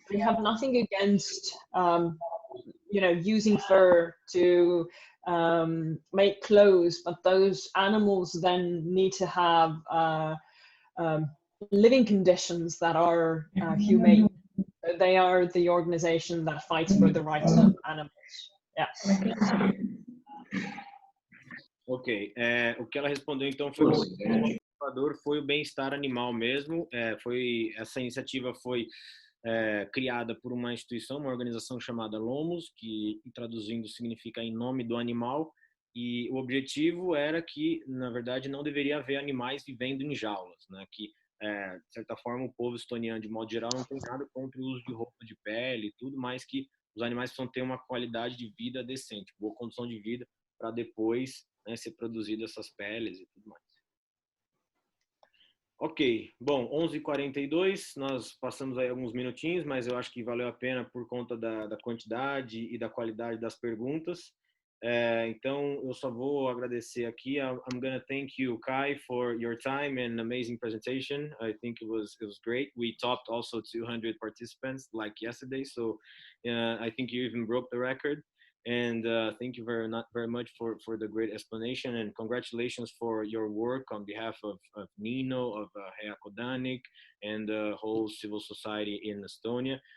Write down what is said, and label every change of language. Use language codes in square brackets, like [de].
[en] We have nothing against, using fur to make clothes, but those animals then need to have living conditions that are humane. They are the organization that fights for the rights of animals. Yeah. [pt] Ok, o que ela respondeu então foi o bem-estar animal mesmo. Essa iniciativa foi criada por uma instituição, uma organização chamada LOMUS, que traduzindo significa em nome do animal, e o objetivo era que, na verdade, não deveria haver animais vivendo em jaulas, né? Que, de certa forma, o povo estoniano, de modo geral, não tem nada contra o uso de roupa de pele e tudo, mas que os animais precisam ter uma qualidade de vida decente, boa condição de vida, para depois, né, ser produzido essas peles e tudo mais. Ok, bom, 11h42, nós passamos aí alguns minutinhos, mas eu acho que valeu a pena por conta da quantidade e da qualidade das perguntas. Então, eu só vou agradecer aqui. [en] I'm gonna thank you, Kai, for your time and amazing presentation. I think it was great. We topped also 200 participants like yesterday, so I think you even broke the record. And thank you very much for the great explanation, and congratulations for your work on behalf of Nino, of Kodanik, and the whole civil society in Estonia.